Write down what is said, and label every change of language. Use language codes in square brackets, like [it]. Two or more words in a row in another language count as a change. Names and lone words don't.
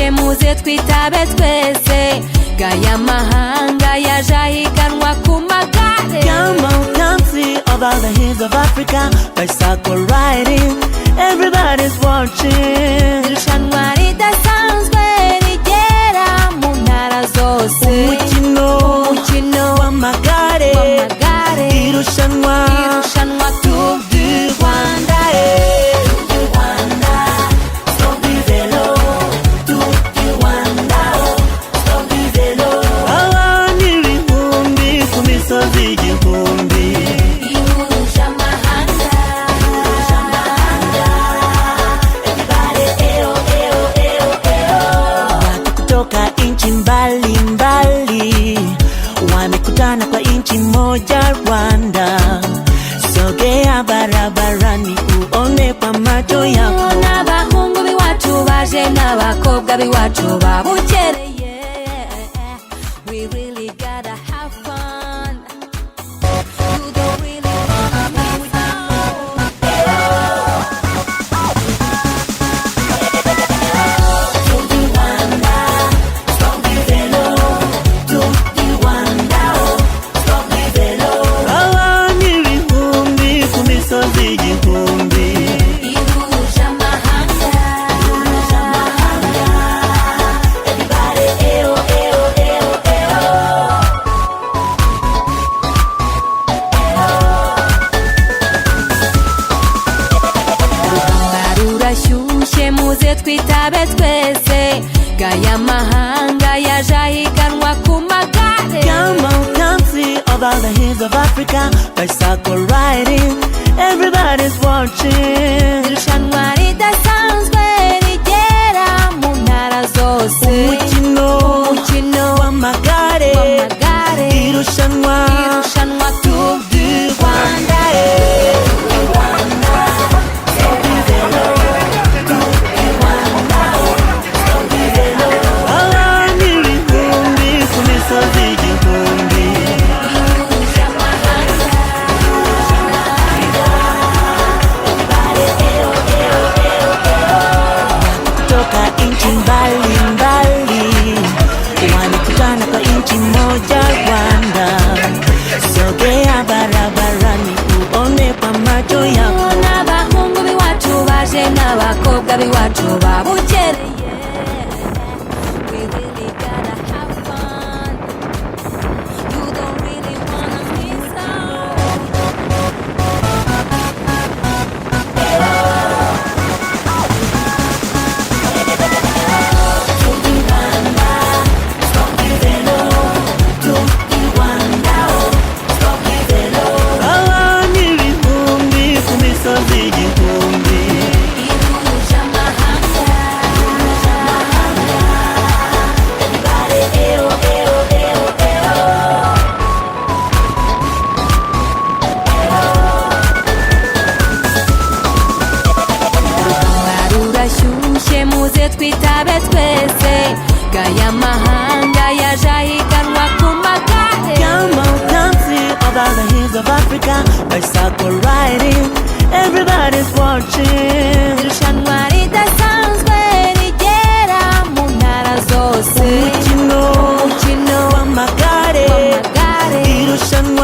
[rw] muze twitabe twese gaya mahanga yaje ahiganwa ku magare. [en] Come on, come see about the hills of Africa. Bicycle riding, everybody's watching. [rw] Irushanwa ridasanzwe rigera mu ntara zose. Umukino w'amagare, irushanwa Tour du Rwanda. [fr] Tour du Rwanda, stop du vélo. Tour du Rwanda, stop du vélo. [rw] Abantu ibihumbi ku misozi igihumbi. Ihuje amahanga. Everybody, eo, eo, eo, eo. [sw] Watu kutoka nchi mbalimbali wamekutana kwa nchi moja Rwanda. Sogea barabarani uone kwa macho yako. [rw] N'abahungu b'iwacu baje n'abakobwa b'iwacu babukereye. [en] We really gotta have fun. You don't really wanna miss out. [fr] Tour du Rwanda, stop du vélo. Tour du Rwanda, stop du vélo. [rw] Abantu ibihumbi ku misozi igihumbi. Ihuje amahanga. Everybody, eo, eo, eo, eo. Urugamba rurashyushye muze twitabe twese gaya mahanga yaje ahiganwa ku magare. [en] Come on, come see about the hills of Africa. Bicycle riding, everybody's watching. [rw] Irushanwa ridasanzwe rigera mu ntara zose. Umukino w'amagare, irushanwa Tour du Rwanda. abantu ibihumbi ku misozi igihumbi. Ihuje amahanga. [sw] Kutoka nchi mbalimbali wamekutana kwa nchi moja Rwanda. Sogea barabarani uone kwa macho yako. [rw] N'abahungu b'iwacu baje n'abakobwa b'iwacu babukereye. [en] We really gotta have fun. You don't really wanna miss out. [fr] Tour du Rwanda, stop du vélo. Tour du Rwanda, stop du vélo. [rw] Abantu ibihumbi ku misozi igihumbi. Ihuje amahanga. Everybody, eo, eo, eo, eo. Urugamba rurashyushye muze twitabe twese gaya mahanga yaje ahiganwa ku magare. [en] Come on, come see about the hills of Africa. Bicycle riding, everybody's watching. [rw] Irushanwa ridasanzwe rigera mu ntara zose. Umukino w'amagare, irushanwa